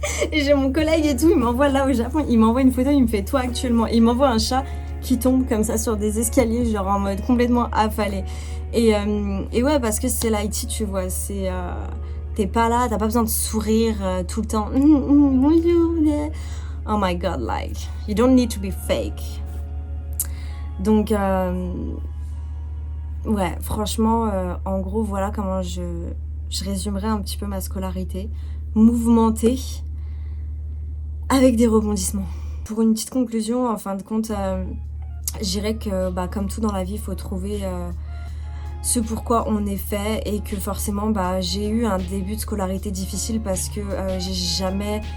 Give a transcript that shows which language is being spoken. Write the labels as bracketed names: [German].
[French] Et j'ai mon collègue et tout, il m'envoie là au Japon, il m'envoie une photo, il me fait, toi actuellement, il m'envoie un chat qui tombe comme ça sur des escaliers, genre en mode complètement affalé. Et ouais, parce que c'est l'IT, tu vois, c'est... t'es pas là, t'as pas besoin de sourire tout le temps. Bonjour. [English] Oh my god, like, you don't need to be fake. [French] Donc, ouais, franchement, en gros, voilà comment je résumerai un petit peu ma scolarité. Mouvementée, avec des rebondissements. Pour une petite conclusion, en fin de compte... je dirais que comme tout dans la vie, il faut trouver ce pourquoi on est fait, et que forcément j'ai eu un début de scolarité difficile parce que j'ai jamais...